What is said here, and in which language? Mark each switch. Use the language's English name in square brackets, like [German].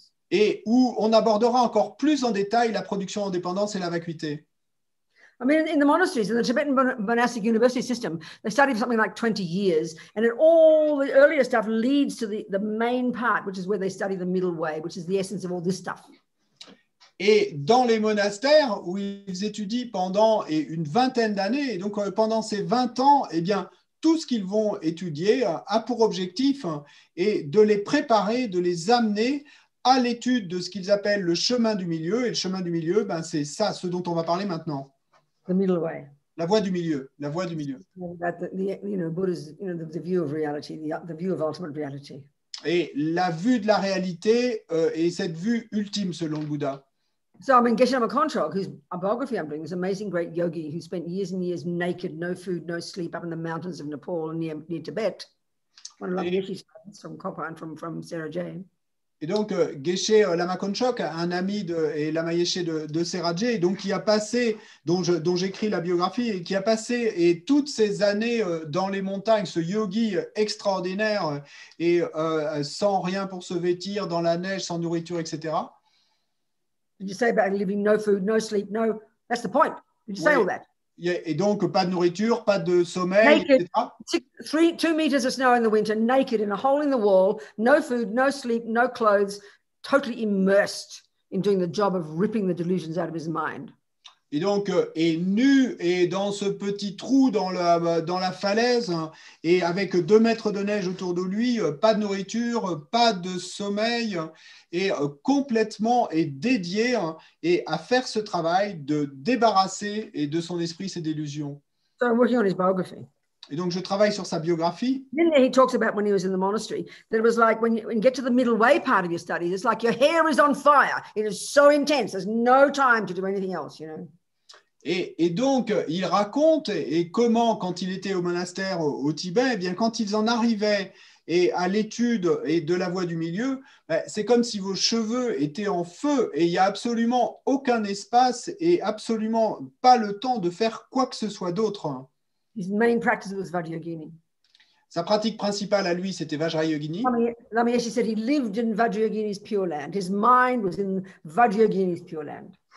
[French] Et où on abordera encore plus en détail la production en dépendance et la vacuité. [English] I mean, in the monasteries, in the Tibetan monastic university system, they study for something like 20 years, and all the earlier stuff leads to the main part, which is where they study the middle way, which is the essence of all this stuff. [French] Et dans les monastères où ils étudient pendant une vingtaine d'années, et donc pendant ces 20 ans, tout ce qu'ils vont étudier a pour objectif de les préparer, de les amener à l'étude de ce qu'ils appellent le chemin du milieu. Et le chemin du milieu, c'est ça, ce dont on va parler maintenant. [English] The middle way. [French] La voie du milieu, la voie du milieu. [English] Buddha's, the view of reality, the view of ultimate reality. [French] Et la vue de la réalité est cette vue ultime selon le Bouddha. [English] So I mean, Geshe Lama Kontrok, whose biography I'm doing, this amazing great yogi who spent years and years naked, no food, no sleep, up in the mountains of Nepal and near Tibet. One of Geshe's friends from Kopa and from Sarah Jane. [French] Et donc, Geshe Lama Kontrok, un ami et Lama Yeshe de Serajé, donc qui a passé, dont j'écris la biographie, et qui a passé toutes ces années dans les montagnes, ce yogi extraordinaire, et sans rien pour se vêtir, dans la neige, sans nourriture, etc. [English] Did you say about living no food, no sleep, no? That's the point. Did you say all that? [French] Et donc, pas de nourriture, pas de sommeil, [English] naked, [French] etc. [English] 2 meters of snow in the winter, naked in a hole in the wall, no food, no sleep, no clothes, totally immersed in doing the job of ripping the delusions out of his mind. [French] Et donc, est nu et dans ce petit trou dans la falaise et avec 2 mètres de neige autour de lui, pas de nourriture, pas de sommeil et complètement dédié à faire ce travail de débarrasser de son esprit ses délusions. [English] So I'm working on his biography. [French] Et donc, je travaille sur sa biographie. [English] Then he talks about when he was in the monastery, that it was like when you get to the middle way part of your studies, it's like your hair is on fire. It is so intense. There's no time to do anything else, you know. [French] Et donc, il raconte comment, quand il était au monastère au Tibet, quand ils en arrivaient à l'étude de la voie du milieu, c'est comme si vos cheveux étaient en feu et il n'y a absolument aucun espace et absolument pas le temps de faire quoi que ce soit d'autre. [English] His main practice was Vajrayogini. [French] Sa pratique principale à lui, c'était Vajrayogini. [English] Lama Yeshe said he lived in Vajrayogini's Pure Land. His mind was in Vajrayogini's Pure Land.